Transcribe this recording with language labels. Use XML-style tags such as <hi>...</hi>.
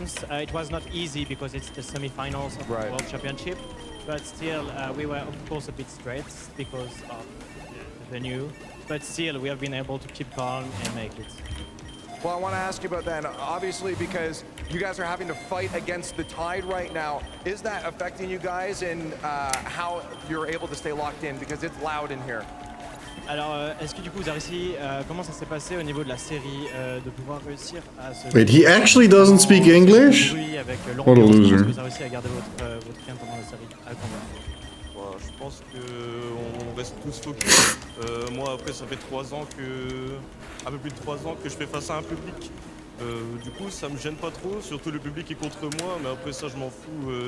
<en>It was not easy because it's the semi-finals of the World Championship, but still we were of course a bit stressed because of the venue, but still we have been able to keep calm and make it. Well, I want to ask you about that, obviously, because you guys are having to fight against the tide right now. Is that affecting you guys in how you're able to stay locked in? Because it's loud in here.</en> <fr>Alors, est-ce que du coup vous avez réussi, comment ça s'est passé au niveau de la série, de pouvoir réussir à se...</fr> <en>Wait, he actually doesn't speak English? What a loser.</en> <fr>Est-ce que vous avez réussi à garder votre game pendant la série? Je pense qu'on reste tous focus. Moi après ça fait 3 ans un peu plus de 3 ans que je fais face à un public. Du coup ça me gêne pas trop, surtout le public est contre moi, mais après ça je m'en fous.</fr>